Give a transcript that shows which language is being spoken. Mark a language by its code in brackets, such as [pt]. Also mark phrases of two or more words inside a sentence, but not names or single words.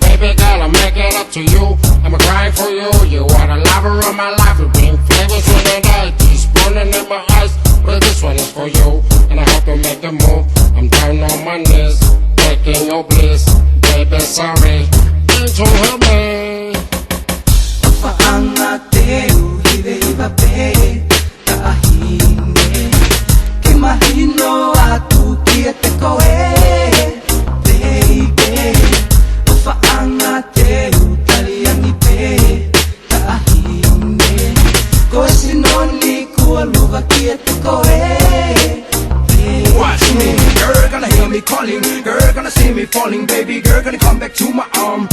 [en] Baby girl, I'll make it up to you. I'ma grind for you. You are the lover of my life. You bring flavors to the night. Tears burning in my eyes. But this one is for you. And I hope you make a move. I'm down on my knees, begging your bliss. Baby, sorry. Can't you help me? [to] Faanga teu hiva pe tahine ke mahino atu kia te koe. [en] Watch me, girl gonna hear me calling, girl gonna see me falling, baby girl gonna come back to my arm.